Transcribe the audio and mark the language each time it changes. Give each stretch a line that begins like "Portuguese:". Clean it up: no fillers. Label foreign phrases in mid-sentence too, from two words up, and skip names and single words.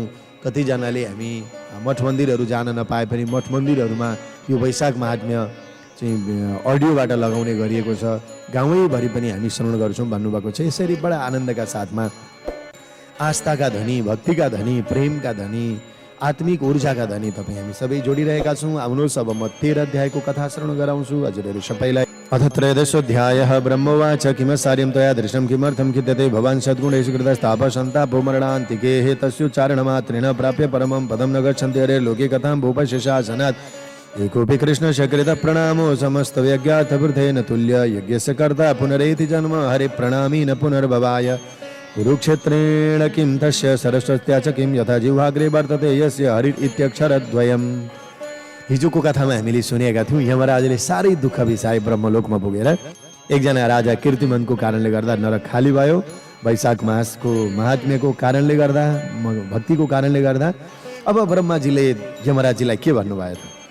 Nepali: कतिजनाले हामी मठ मन्दिरहरू जान नपाए पनि मठ मन्दिरहरूमा यो वैशाख महात्म्य चाहिँ अडियोबाट लगाउने गरिएको छ। गाउँैभरि पनि हामी श्रवण गर्छौँ भन्नुभएको छ। यसरी बडा आनन्दका साथमा आस्थाका धनी, भक्तिका धनी, प्रेमका धनी, आत्मिक ऊर्जाका धनी तपाईँ हामी सबै जोडिरहेका छौँ। आउनुहोस् अब म 13 अध्यायको कथा श्रवण गराउँछु हजुरहरू सबैलाई।
Sanskrit: अथ त्रयोदशोऽध्यायः ब्रह्मोवाच किमसार्यं त्वया दृष्टं किमर्थं खिद्यते भवान् सद्गुणेषु कृतस्ताप सन्तापो मरणान्तिके हेतस्योच्चारणमात्रेण प्राप्य परमं पदं न गच्छन्ति हरे लोके कथां भूपशेषासनात् एकोऽपि कृष्णशकृत प्रणामो समस्त यज्ञार्थवृथेन तुल्य यज्ञस्य कर्ता पुनरेति जन्म हरे प्रणामी न पुनर्भवाय कुरुक्षेत्रेण किं तस्य सरस्वत्या च किं यथा जिह्वाग्रे वर्तते यस्य हरि इत्यक्षरद्वयम्।
Nepali: हिजोको कथामा हामीले सुनेका थियौँ यमराजले साह्रै दुःख बिसाए ब्रह्मलोकमा पुगेर। एकजना राजा कीर्तिमनको कारणले गर्दा नरक खाली भयो। वैशाख मासको महात्म्यको कारणले गर्दा, भक्तिको कारणले गर्दा अब ब्रह्माजीले यमराजीलाई के भन्नुभयो त?